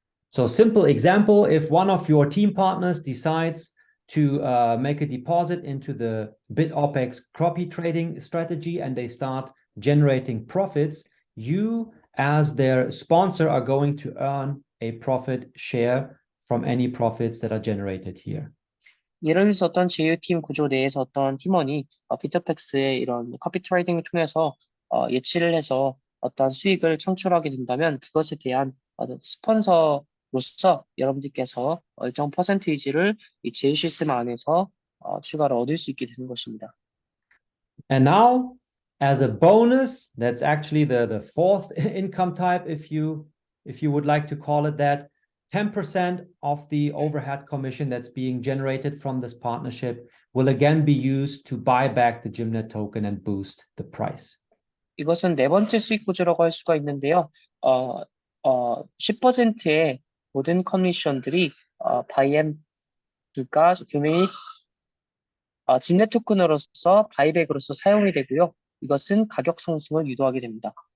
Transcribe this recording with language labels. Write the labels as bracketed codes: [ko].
[en] So simple example, if one of your team partners decides to make a deposit into the Bitopex copy trading strategy and they start generating profits, you as their sponsor are going to earn a profit share from any profits that are generated here. [ko] 예를 들어서 어떤 제휴팀 구조 내에서 어떤 팀원이 비터팩스의 이런 커피 트레이딩을 통해서 예치를 해서 어떤 수익을 창출하게 된다면 그것에 대한 스폰서로서 여러분들께서 일정 퍼센테이지를 이 제휴 시스템 안에서 추가로 얻을 수 있게 되는 것입니다. [en] And now, as a bonus, that's actually the fourth income type, if you would like to call it that, 10% of the overhead commission that's being generated from this partnership will again be used to buy back the GymNet token and boost the price. [ko] 이것은 네 번째 수익 구조라고 할 수가 있는데요. 10%의 모든 커미션들이 그러니까 규모이 GymNet 토큰으로서 바이백으로서 사용이 되고요. 이것은 가격 상승을 유도하게 됩니다.